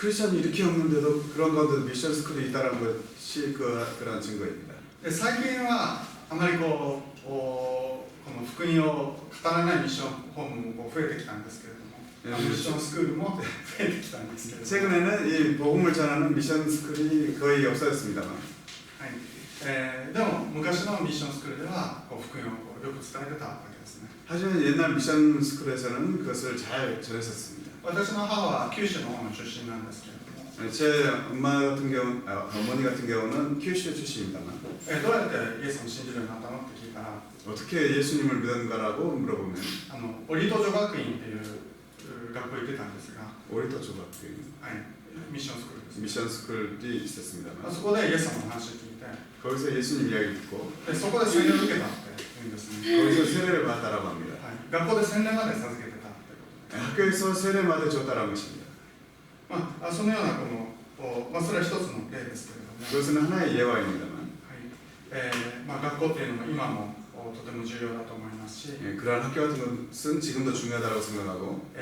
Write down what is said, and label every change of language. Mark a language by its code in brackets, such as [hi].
[ko] 크리스천이 이렇게 없는데도 그런 가운데 미션 스쿨이 있다는 것이 그런 증거입니다. [ja] で最近はあまりこの福音を語らないミッションホームも増えてきたんですけれども、ミッションスクールも増えてきたんですけれども、 [ko] 최근에는 이 복음을 전하는 미션 스쿨이 거의 없어졌습니다만, [ja] はいでも昔のミッションスクールでは福音をよく伝えてたわけですね。 [ko] 하지만 옛날 미션 스쿨에서는 그것을 잘 전했었습니다. [ja] 私の母は九州の方の出身なんですけれども、 [ko] 제 엄마 같은 경우, 어머니 같은 경우는 큐슈 출신입니다만, [ja] どうやってイエスを信じるようになったのって聞いたら、 [ko] 어떻게 예수님을 믿었는가라고 물어보면 [ja] オリート女学院っていう学校行ってたんですが、 [ko] 오리토 조각교 [ja] はい、ミッションスクールです。 [ko] 미션 스쿨이 있었습니다만, [ja] そこでイエス様の話を聞いて、 [ko] 거기서 예수님 이야기 듣고 [ja] でそこで洗礼を受けたって言うんですね。 [ko] 거기서 세례를 받았다라고 합니다. [ja] はい、学校で洗礼まで授けてたってことで、 [ko] 학교에서 세례마저 줬다라는 것입니다. [ja] そのようなそれは一つの例ですけれども、 [ko] 그것은 하나의 예화입니다만, [ja] はい学校っていうのも今もとても重要だと思いますし、 [ko] 그러한 학교 같은 것은 지금도 중요하다고 생각하고,